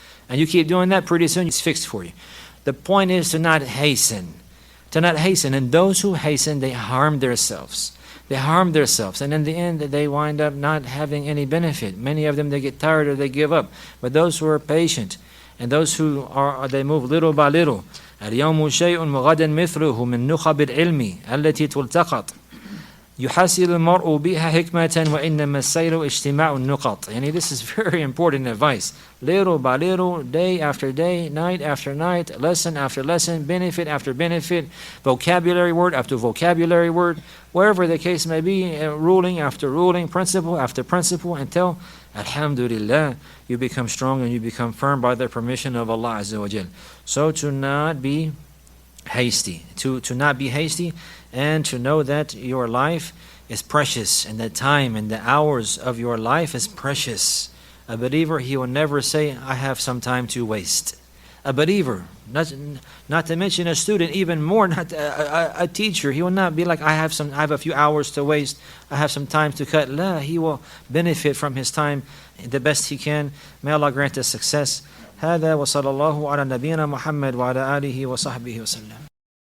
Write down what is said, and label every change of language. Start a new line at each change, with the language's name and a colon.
English: And you keep doing that, pretty soon it's fixed for you. The point is to not hasten. To not hasten. And those who hasten, they harm themselves. They harm themselves. And in the end, they wind up not having any benefit. Many of them, they get tired or they give up. But those who are patient, and those who are, they move little by little.
Arabic: اليوم شيء وغدا مثله من نخب العلم التي تلتقط يحصل المرء بها حكمة وإنما السير اجتماع النقط.
English: Yani this is very important advice. Little by little, day after day, night after night, lesson after lesson, benefit after benefit, vocabulary word after vocabulary word, wherever the case may be, ruling after ruling, principle after principle, until, alhamdulillah, you become strong and you become firm by the permission of Allah Azza wa Jal. So to not be hasty, to not be hasty, and to know that your life is precious, and the time and the hours of your life is precious. A believer, he will never say, I have some time to waste. A believer, not to mention a student, even more, not a teacher, he will not be like, I have a few hours to waste, I have some time to cut. La, he will benefit from his time the best he can. May Allah grant us success.
Arabic: هذا وصلى الله على نبينا محمد وعلى آله وصحبه وسلم.